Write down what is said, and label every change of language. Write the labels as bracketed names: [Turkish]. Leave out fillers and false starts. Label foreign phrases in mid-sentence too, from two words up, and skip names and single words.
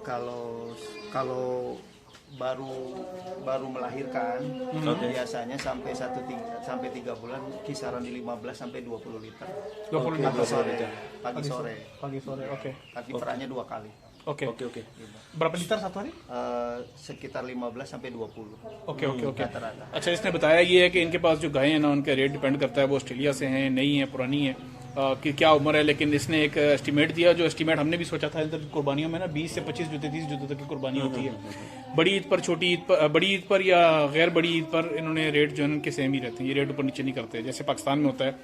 [Indonesian] Kalau baru melahirkan biasanya sampai 3 bulan kisaran di 15 sampai 20 liter. 20 Pagi liter sore. Pagi sore. Pagi sore, oke. Tapi perahnya 2 kali. [Hindi] ओके ओके [Indonesian] berapa liter satu hari? Sekitar 15 sampai 20. [Hindi] ओके ओके ओके। [Indonesian] Rata-rata. [Hindi] अच्छा, इसने बताया ये है कि इनके पास जो गायें हैं ना उनका रेट डिपेंड करता है, वो ऑस्ट्रेलिया से हैं, नई हैं, पुरानी है, कि क्या उम्र है, लेकिन इसने एक एस्टीमेट दिया, जो एस्टीमेट हमने भी सोचा था इधर कुर्बानियों में ना 20 से 25 जूते 30 जूते तक की कुर्बानी होती है। बड़ी ईद पर, छोटी ईद पर, बड़ी ईद पर या गैर बड़ी ईद पर इन्होंने रेट जो है उनके सेम ही रहते हैं, ये रेट ऊपर नीचे नहीं करते जैसे पाकिस्तान में होता है।